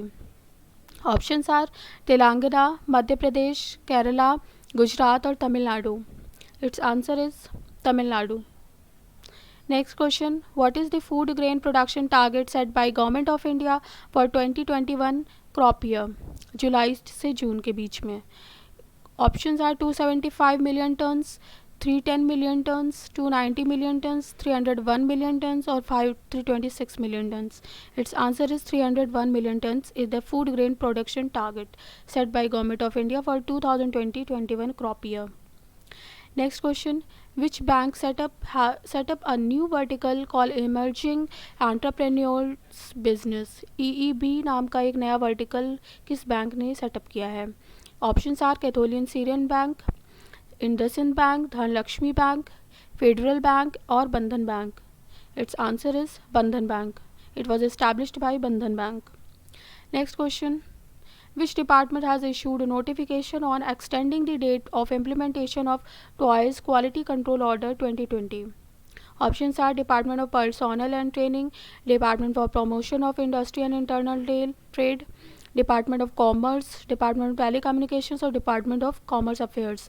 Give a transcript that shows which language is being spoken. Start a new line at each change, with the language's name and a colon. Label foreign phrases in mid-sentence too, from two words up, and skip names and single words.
English: Options are Telangana, Madhya Pradesh, Kerala, Gujarat or Tamil Nadu. Its answer is Tamil Nadu. Next question, what is the food grain production target set by Government of India for 2021 crop year?
Hindi: जुलाई से जून के बीच में.
English: Options are 275 million tons, 310 million tons, 290 million tons, 301 million tons, or 326 million tons. Its answer is 301 million tons is the food grain production target set by Government of India for 2020-21 crop year. Next question: which bank set up a new vertical called Emerging Entrepreneurs Business?
Hindi: EEB नाम का एक नया वर्टिकल किस बैंक ने सेटअप किया है?
English: Options are कैथोलियन सीरियन बैंक, इंडसइंड बैंक, धनलक्ष्मी बैंक, फेडरल बैंक और बंधन बैंक. Its answer is Bandhan Bank. It was established by Bandhan Bank. Next question: which department has issued a notification on extending the date of implementation of TOEIC Quality Control Order 2020? Options are Department of Personnel and Training, Department for Promotion of Industry and Internal Trade, Department of Commerce, Department of Telecommunications or Department of Commerce Affairs.